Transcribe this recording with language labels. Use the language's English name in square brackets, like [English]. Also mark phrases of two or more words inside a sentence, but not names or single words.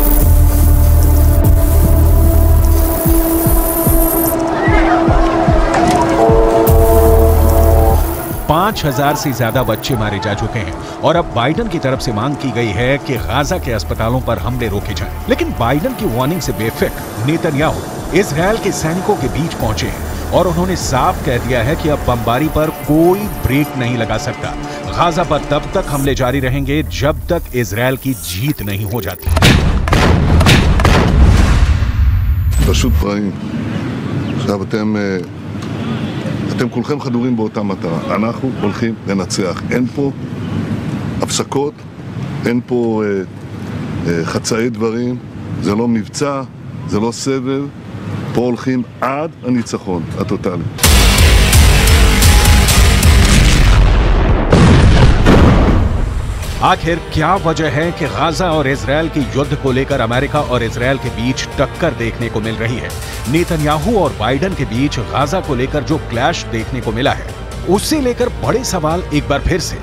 [Hindi] 5,000 से ज्यादा बच्चे मारे जा चुके हैं और अब बाइडेन की तरफ से मांग की गई है कि गाजा के अस्पतालों पर हमले रोके जाएं। लेकिन बाइडेन की वार्निंग से बेफिक्र नेतन्याहू इजराइल के सैनिकों के बीच पहुंचे हैं और उन्होंने साफ कह दिया है कि अब बमबारी पर कोई ब्रेक नहीं लगा सकता। गाजा पर तब तक हमले जारी रहेंगे जब तक इजराइल की जीत नहीं हो जाती। [Hebrew] אתם כולכם חדורים באותה מטרה, אנחנו הולכים לנצח. אין פה הפסקות, אין פה חצאי דברים, זה לא מבצע, זה לא סבב, פה הולכים עד הניצחון הטוטלי. [Hindi] आखिर क्या वजह है कि गाजा और इजराइल के युद्ध को लेकर अमेरिका और इजराइल के बीच टक्कर देखने को मिल रही है? नेतन्याहू और बाइडेन के बीच गाजा को लेकर जो क्लैश देखने को मिला है, उससे लेकर बड़े सवाल एक बार फिर से।